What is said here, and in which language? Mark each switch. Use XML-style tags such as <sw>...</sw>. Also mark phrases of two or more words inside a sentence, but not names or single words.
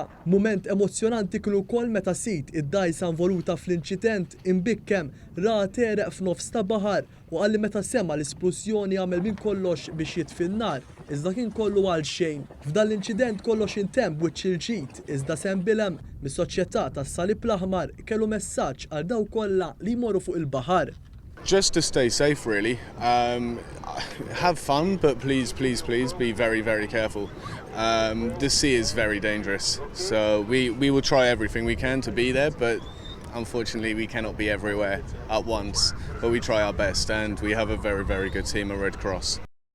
<mt>Mument emozjonanti kienu wkoll meta sit id-dgħajsa involuta fl-inċident imbikkem ra tereq f'nofs ta' baħar u qalli meta sema l-esplużjoni għamel minn kollox biex jitfi n-nar, iżda kien kollu għal xejn. F'dan l-inċident kollox intemm wiċċ il-ġid, iżda Sam Bilem mis-soċjetà tas-Salib l-Aħmar kellu messaġġ għal dawk kollha li jmorru fuq il-baħar.</mt> <en>Just to stay safe, really. Have fun, but please be very, very careful. The sea is very dangerous, so we will try everything we can to be there, but unfortunately we cannot be everywhere at once. But we try our best, and we have a very, very good team at Red Cross.</en>